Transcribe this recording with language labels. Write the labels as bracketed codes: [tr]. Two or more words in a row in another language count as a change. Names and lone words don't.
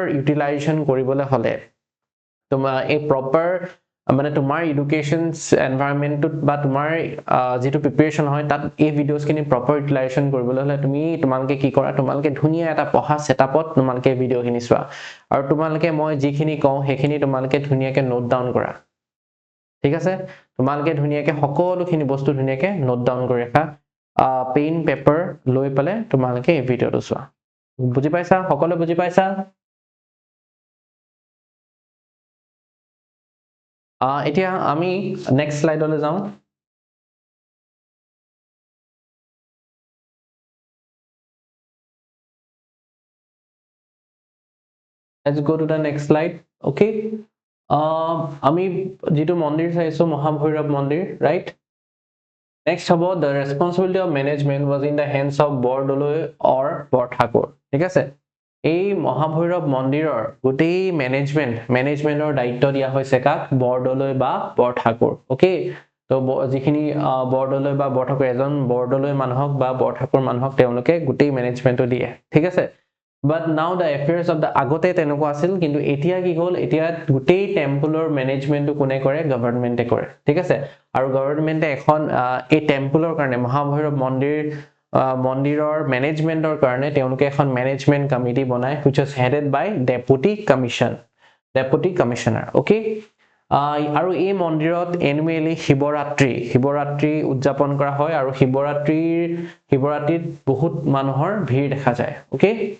[as] ইউটিলাইজেশ্যন কৰিবলৈ হ'লে তোমাৰ এই প্ৰপাৰ মানে তোমাৰ [en] education environment [as] বা তোমাৰ যেটো প্ৰিপাৰেচন হয় তাত এই ভিডিঅ'জখিনি [en] proper utilization [as] কৰিবলৈ হ'লে তোমালোকে কি কৰা তোমালোকে ধুনীয়া এটা পঢ়া সেটআপত তোমালোকে ভিডিঅ'খিনি চোৱা আৰু তোমালোকে মই যিখিনি কওঁ সেইখিনি তোমালোকে ধুনীয়াকে [en] note down [as] কৰা ঠিক আছে তোমালোকে ধুনীয়াকে সকলোখিনি বস্তু ধুনীয়াকে [en] note down [as] কৰি ৰাখা [en] pen paper [as] লৈ পেলে তোমালোকে এই ভিডিঅ'টো চোৱা বুজি পাইছা সকলো বুজি পাইছা এতিয়া আমি নেক্সট স্লাইডলৈ যাওঁ [en] let's go to the next slide okay [as] আমি যেটো মন্দিৰ চাইছো মহাভৈৰৱ মন্দিৰ [en] right next [as] হবো [en] the responsibility of management was in the hands of বৰদলৈ [as] or বৰঠাকুৰ ঠিক আছে এই মহাভৈৰৱ মন্দিৰৰ গোটেই মেনেজমেন্টৰ দায়িত্ব দিয়া হৈছে কাক বৰদলৈ বা বৰঠাকুৰ ওকে তো যিখিনি বৰদলৈ বা বৰঠাকুৰ এজন বৰদলৈ মানুহক বা বৰঠাকুৰ মানুহক তেওঁলোকে গোটেই মেনেজমেন্টটো দিয়ে ঠিক আছে [en] but now the affairs of the [as] আগতে তেনেকুৱা আছিল কিন্তু এতিয়া কি হ'ল এতিয়া গোটেই [en] temple management [as] কোনে কৰে গভৰ্ণমেন্টে কৰে ঠিক আছে আৰু গভৰ্ণমেন্টে এখন এই টেম্পলৰ কাৰণে মহাভৈৰৱ মন্দিৰৰ মেনেজমেন্টৰ কাৰণে তেওঁলোকে এখন [en] management committee [as] বনায় [en] which is headed by deputy commissioner okay [as] আৰু এই মন্দিৰত এনুৱেলি শিৱৰাত্ৰি উদযাপন কৰা হয় আৰু শিৱৰাত্ৰিত বহুত মানুহৰ ভিৰ দেখা যায় okay